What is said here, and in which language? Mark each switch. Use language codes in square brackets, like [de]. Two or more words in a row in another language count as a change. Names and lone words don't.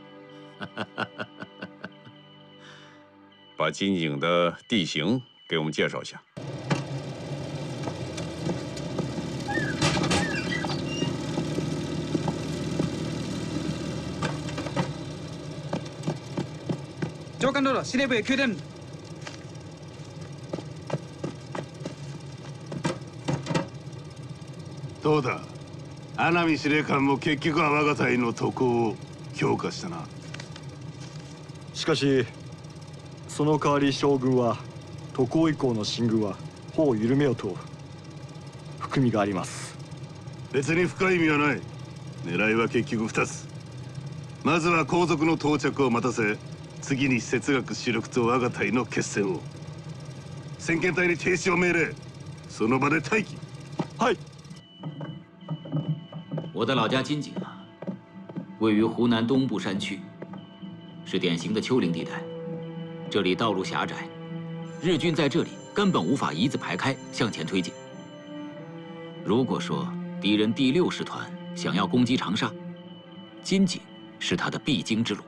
[zh] 把金井的地形给我们介绍一下。 [ja] 上官殿、司令部へ急電。どうだ、阿南司令官も結局は我が隊の渡航を強化したな。しかしその代わり将軍は渡航以降の進軍は歩を緩めようと含みがあります。別に深い意味はない。狙いは結局2つ。まずは皇族の到着を待たせ、 次に哲学主力と我が隊の決戦を。先遣隊に停止を命令。その場で待機。はい。 [zh] 我的老家金井啊，位于湖南东部山区，是典型的丘陵地带。这里道路狭窄，日军在这里根本无法一字排开向前推进。如果说敌人第6师团想要攻击长沙，金井是他的必经之路。